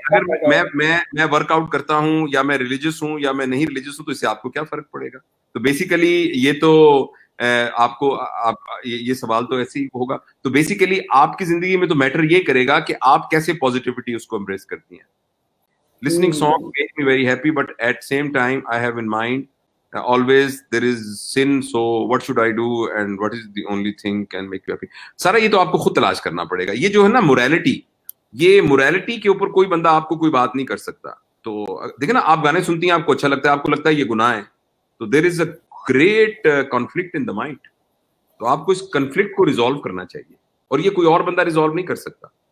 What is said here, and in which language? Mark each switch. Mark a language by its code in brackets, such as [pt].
[ur] اگر میں work out کرتا ہوں یا میں ریلیجیس ہوں یا میں نہیں ریلیجیس ہوں تو اس سے آپ کو کیا فرق پڑے گا؟ تو بیسیکلی یہ تو آپ کو یہ سوال تو ایسے ہی ہوگا. تو بیسیکلی آپ کی زندگی میں تو میٹر یہ کرے گا کہ آپ کیسے پازیٹیوٹی اس کو امبریس کرتی ہیں. [en] Listening song made me very happy, but at same time I have in mind always there is sin, so what should I do and what is the only thing can make you happy. [ur] سارا یہ تو آپ کو خود تلاش کرنا پڑے گا. یہ جو ہے نا morality, یہ morality کے اوپر کوئی بندہ آپ کو کوئی بات نہیں کر سکتا. تو دیکھیں نا, آپ گانے سنتی ہیں, آپ کو اچھا لگتا ہے, آپ کو لگتا ہے یہ گناہ ہے, تو [en] there is a great conflict in the mind. [ur] تو آپ کو اس کنفلکٹ کو ریزالو کرنا چاہیے, اور یہ کوئی اور بندہ ریزالو نہیں کر سکتا.